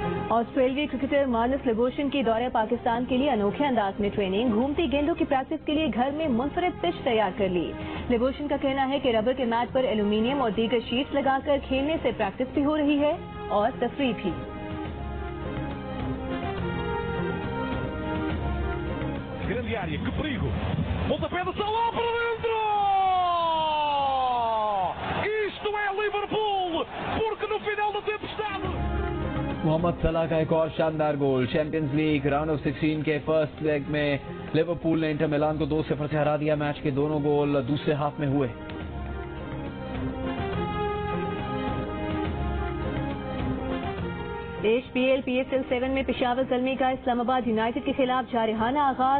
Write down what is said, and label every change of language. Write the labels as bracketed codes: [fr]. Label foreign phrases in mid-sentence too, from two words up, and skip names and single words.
[ur] آسٹریلیائی کرکٹر مارنس لبوشین کی دورے پاکستان کے لیے انوکھے انداز میں ٹریننگ، گھومتی گیندوں کی پریکٹس کے لیے گھر میں منفرد پچ تیار کر لی. لبوشین کا کہنا ہے کہ ربڑ کے میٹ پر ایلومینیم اور دیگر شیٹس لگاکر کھیلنے سے پریکٹس بھی ہو رہی ہے اور تفریح بھی. [pt] Grande área, que perigo! Pontapé do Salah para dentro! Isto é Liverpool, porque no final da tempestade... [ur] محمد صلاح کا ایک اور شاندار گول۔ چیمپئنز لیگ [en] round of 16 [ur] کے [en] first leg [ur] میں لیورپول نے انٹر میلان کو 2-0 سے ہرا دیا. میچ کے دونوں گول دوسرے ہاف میں ہوئے. HPL PSL 7 میں پشاور زلمی کا اسلام آباد یونائیٹڈ کے خلاف جارحانہ آغاز.